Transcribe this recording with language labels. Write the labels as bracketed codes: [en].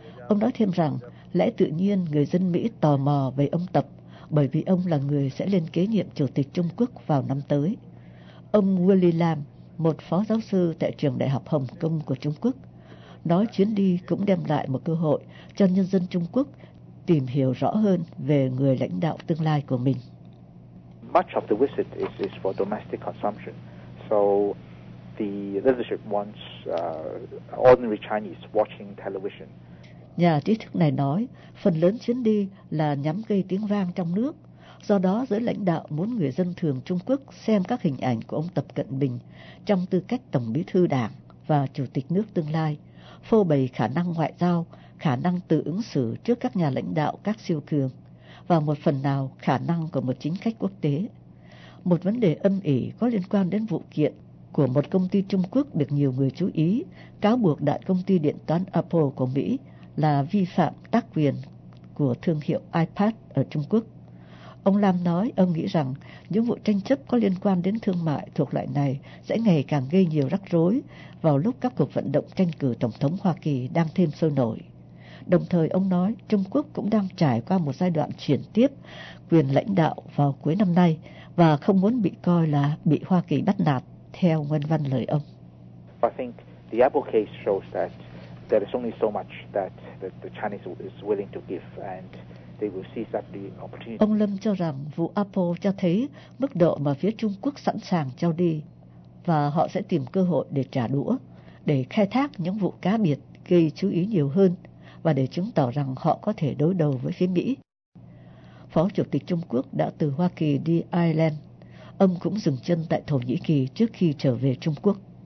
[vi] Ông nói thêm rằng, lẽ tự nhiên người dân Mỹ tò mò về ông Tập, bởi vì ông là người sẽ lên kế nhiệm Chủ tịch Trung Quốc vào năm tới. Ông Willie Lam, một phó giáo sư tại Trường Đại học Hồng Kông của Trung Quốc, nói chuyến đi cũng đem lại một cơ hội cho nhân dân Trung Quốc tìm hiểu rõ hơn về người lãnh đạo tương lai của mình. [en] Much of the visit is for domestic consumption. So the leadership wants ordinary Chinese watching television. [vi] Nhà trí thức này nói, phần lớn chuyến đi là nhắm gây tiếng vang trong nước. Do đó, giới lãnh đạo muốn người dân thường Trung Quốc xem các hình ảnh của ông Tập Cận Bình trong tư cách Tổng Bí thư Đảng và Chủ tịch nước tương lai, phô bày khả năng ngoại giao, khả năng tự ứng xử trước các nhà lãnh đạo các siêu cường, và một phần nào khả năng của một chính khách quốc tế. Một vấn đề âm ỉ có liên quan đến vụ kiện của một công ty Trung Quốc được nhiều người chú ý, cáo buộc đại công ty điện toán Apple của Mỹ là vi phạm tác quyền của thương hiệu iPad ở Trung Quốc. Ông Lam nói ông nghĩ rằng những vụ tranh chấp có liên quan đến thương mại thuộc loại này sẽ ngày càng gây nhiều rắc rối vào lúc các cuộc vận động tranh cử Tổng thống Hoa Kỳ đang thêm sôi nổi. Đồng thời ông nói Trung Quốc cũng đang trải qua một giai đoạn chuyển tiếp quyền lãnh đạo vào cuối năm nay và không muốn bị coi là bị Hoa Kỳ bắt nạt, theo nguyên văn lời ông. [en] I think the Apple case shows that there is only so much that the Chinese is willing to give, and they will seize up the opportunity. [vi] Ông Lâm cho rằng vụ Apple cho thấy mức độ mà phía Trung Quốc sẵn sàng cho đi, và họ sẽ tìm cơ hội để trả đũa, để khai thác những vụ cá biệt gây chú ý nhiều hơn, và để chứng tỏ rằng họ có thể đối đầu với phía Mỹ. Phó Chủ tịch Trung Quốc đã từ Hoa Kỳ đi Ireland. Ông cũng dừng chân tại Thổ Nhĩ Kỳ trước khi trở về Trung Quốc.